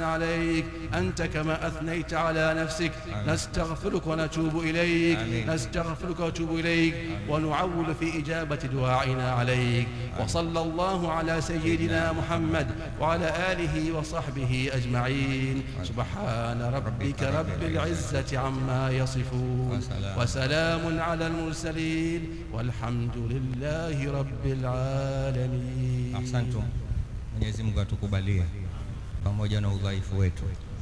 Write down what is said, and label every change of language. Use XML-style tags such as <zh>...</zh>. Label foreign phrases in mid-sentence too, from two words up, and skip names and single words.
<ar>عليك أنت كما أثنيت على نفسك نستغفرك ونتوب إليك نستغفرك ونتوب إليك ونعول في إجابة دعائنا عليك وصلى الله على سيدنا محمد وعلى آله وصحبه أجمعين سبحان ربك رب العزة عما يصفون وسلام على المرسلين والحمد لله رب العالمين.</ar> <sw>Asante. Mwenyezi Mungu atukubalie pamoja na udhaifu wetu.</sw>